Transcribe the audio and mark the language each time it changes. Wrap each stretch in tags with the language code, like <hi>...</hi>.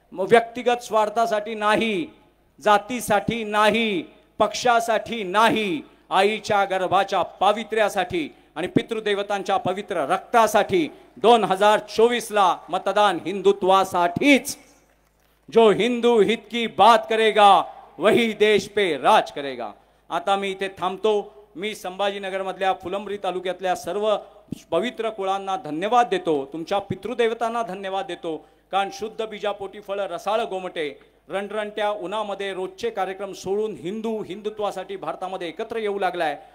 <mr>व्यक्तिगत स्वार्थासाठी नाही, जातीसाठी नाही, पक्षासाठी नाही, आईच्या गर्भाच्या पावित्र्यासाठी आणि पितृदेवतांच्या पवित्र रक्तासाठी 2024ला मतदान हिंदुत्वासाठीच.</mr> <hi>जो हिंदू हित की बात करेगा वही देश पे राज करेगा.</hi> <mr>आता मी इथे थांबतो. मी संभाजीनगर मधल्या फुलंब्री तालुक्यातल्या सर्व पवित्र कुळांना धन्यवाद देतो. तुमच्या पितृदेवतांना धन्यवाद देतो. कारण शुद्ध बीजापोटी फळ रसाळ गोमटे रणरणत्या उन्हामध्ये रोजचे कार्यक्रम सोडून हिंदुत्वासाठी भारतामध्ये एकत्र येऊ लागलाय.</mr>